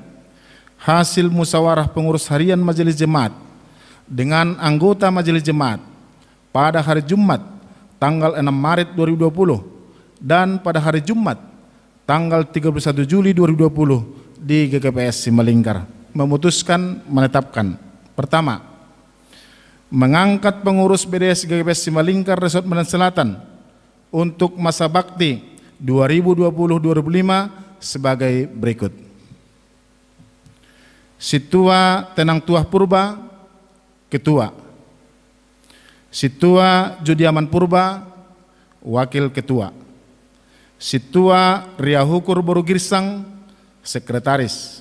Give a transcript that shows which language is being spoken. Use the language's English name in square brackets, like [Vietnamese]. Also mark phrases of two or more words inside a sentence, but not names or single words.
[Indonesian] hasil musyawarah pengurus harian Majelis Jemaat dengan anggota Majelis Jemaat pada hari Jumat tanggal 6 Maret 2020 dan pada hari Jumat tanggal 31 Juli 2020 di GKPS Simalingkar memutuskan menetapkan: pertama, mengangkat pengurus BDS GKPS Simalingkar Resort Medan Selatan untuk masa bakti 2020-2025 sebagai berikut. Situa Tenang Tuah Purba, Ketua. Situa Judiaman Purba, Wakil Ketua. Situa Riahukur Boru Girsang, Sekretaris.